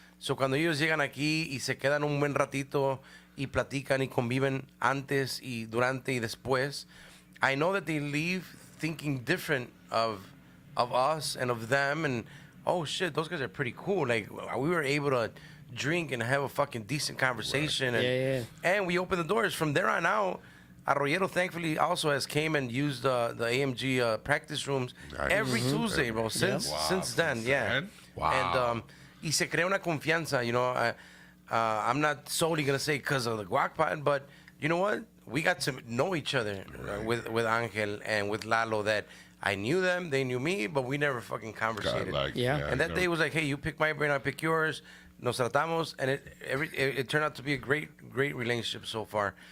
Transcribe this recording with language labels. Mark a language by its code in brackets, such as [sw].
[es] So cuando ellos llegan aquí y se quedan un buen ratito y platican y conviven antes y durante y después, [en] I know that they leave thinking different of us and of them, and oh shit, those guys are pretty cool. Like, we were able to drink and have a fucking decent conversation, Right. and we opened the doors. From there on out, Arroyero thankfully also has came and used the AMG practice rooms Nice. every Tuesday, bro. Since then, yeah. Wow. [es] And y se crea una confianza. [en] I'm not solely gonna say because of the guac pod, but you know what? We got to know each other with Angel and with Lalo. That I knew them, they knew me, but we never fucking conversated. And that day was like, hey, you pick my brain, I pick yours. [es] Nos tratamos, [en] and it turned out to be a great relationship so far.